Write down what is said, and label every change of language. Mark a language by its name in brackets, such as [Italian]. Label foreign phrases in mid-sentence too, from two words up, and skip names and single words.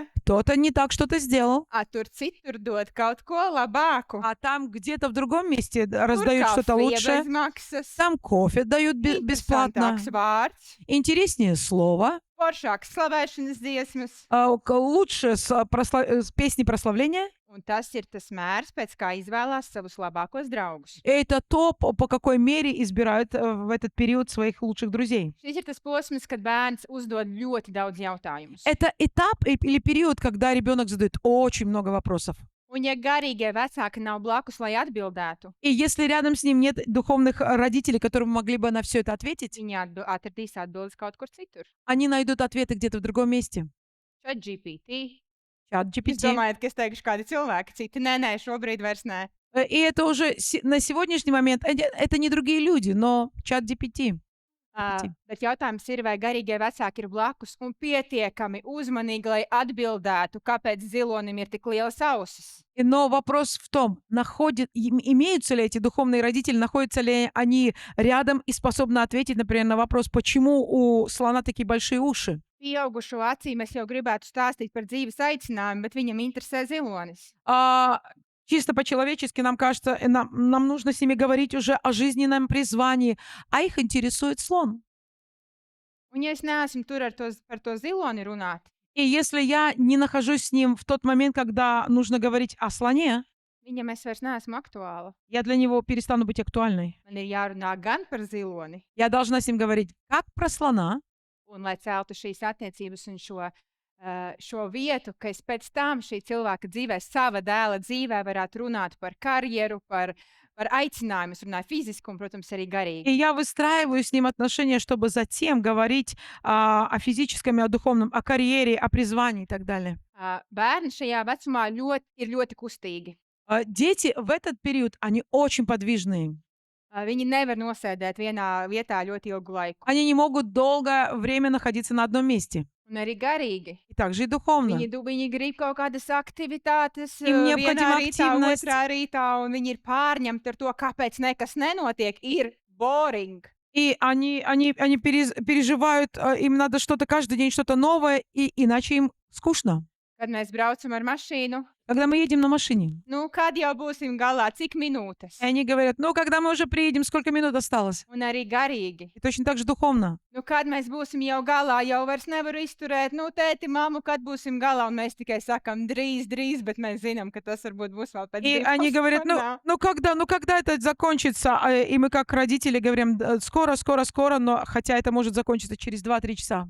[Russian] кто-то не так что-то сделал, [Latvian] tur citur dod kaut ko labāku. [Russian] а там где-то в другом месте [Latvian] Tur [Russian] раздают что-то [Latvian] kafija [Russian] лучшее, [Latvian] bez maksas, [Russian] там кофе дают бесплатно, [Latvian] interesantāks vārds, [Russian] интереснее слово, [Latvian] foršākas slavēšanas dziesmas. [Russian] Лучше с песни прославления. [Latvian] Un tas ir tas mērs, pēc kā izvēlās savus labākos draugus. [Russian] Это то, по какой мере избирают в этот период своих лучших друзей. [Latvian] Šis ir tas posms, kad bērns uzdod ļoti daudz jautājumus. [Russian] Это этап или период, когда ребенок задает очень много вопросов. [Latvian] Un ja garīgie vecāki nav blakus, lai atbildētu, [Russian] И если рядом с ним нет духовных родителей, которые могли бы на все это ответить, [Latvian] viņi atradīs atbildes kaut kur citur. [Russian] они найдут ответы где-то в другом месте. ChatGPT. Чат [Latvian] Jūs [Russian] GPT. [Latvian] domājat, ka es teikšu kādi cilvēki citi? Nē, šobrīd vairs nē. [Russian] И это уже на сегодняшний момент, это не другие люди, но чат GPT. [Latvian] Bet jautājums ir, vai garīgie vecāki ir blakus un pietiekami uzmanīgi, lai atbildētu, kāpēc zilonim ir tik lielas ausis. [Russian] Но вопрос в том, имеются ли эти духовные родители, находятся ли они рядом и способны ответить, например, на вопрос, почему у слона такие большие уши. [Latvian] Pieaugušo acīm es jau gribētu stāstīt par dzīves aicinājumu, bet viņam interesē zilonis. [Russian] Чисто по-человечески нам кажется, нам нужно с ними говорить уже о жизненном призвании, а их интересует слон. [Latvian] Un ja es neesmu tur par to ziloni runāt, [Russian] И если я не нахожусь с ним в тот момент, когда нужно говорить о слоне, [Latvian] viņam es vairs neesmu aktuāla. [Russian] я для него перестану быть актуальной. [Latvian] Man ir jārunā gan par ziloni, [Russian] Я должна с ним говорить как про слона, [Latvian] un lai celtu šīs attiecības un šo vietu, ka es pēc tam šī cilvēka dzīvē, sava dēla dzīvē varētu runāt par karjeru, par aicinājumu. Es runāju fiziski un, protams, arī [Russian] и [Latvian] garīgi. [Russian] я выстраиваю с ним отношения, чтобы затем говорить о физическом и о духовном, о карьере, о призвании и так далее. [Latvian] Bērni šajā vecumā ir ļoti kustīgi. [Russian] Дети в этот период, они очень подвижные. [Latvian] Viņi nevar nosēdēt vienā vietā ļoti ilgu laiku. [Russian] Они не могут долгое время находиться на одном месте. [Latvian] Un arī garīgi. [Russian] И также и духовно. [Latvian] Viņi grib kaut kādas aktivitātes [Russian] Им [Latvian] vienā [Russian] необходима [Latvian] rītā, [Russian] активность. [Latvian] otrā rītā, un viņi ir pārņemti ar to, kāpēc nekas nenotiek. Ir boring. [Russian] И они переживают, им надо что-то каждый день, что-то новое, и иначе им скучно. [Latvian] Kad mēs braucam ar mašīnu, [Russian] Когда мы едем на машине, [Latvian] nu, kad jau būsim galā, cik minūtes? [Russian] и они говорят, ну, когда мы уже приедем, сколько минут осталось? [Latvian] Un arī garīgi. [Russian] И точно так же духовно. [Latvian] Nu, kad mēs būsim jau galā, jau vairs nevaru izturēt. Nu, tēti, mammu, kad būsim galā? Un mēs tikai sakam, drīz, bet mēs zinām, ka tas varbūt būs vēl pēc [Russian] И они говорят, ну когда это закончится? И мы как родители говорим, скоро, но хотя это может закончиться через 2-3 часа.